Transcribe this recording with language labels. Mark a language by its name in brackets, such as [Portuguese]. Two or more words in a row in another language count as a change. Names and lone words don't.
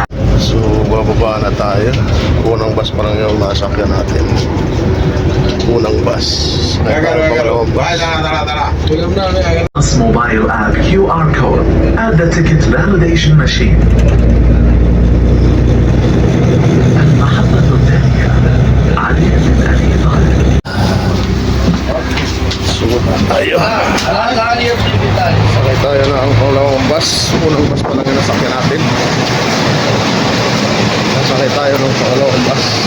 [Filipino] So bababa na tayo. Unang bus pa lang yung nasakyan natin. Unang bus. [English] Bus mobile app QR code at the ticket validation machine. [Arabic] المحطة الثانية علي بن أبي طالب. [Filipino] Sumunod tayo. Sakay tayo na ang pangalawang bus. Unang bus pa lang yung nasakyan natin. Sakay tayo ng pangalawang bus.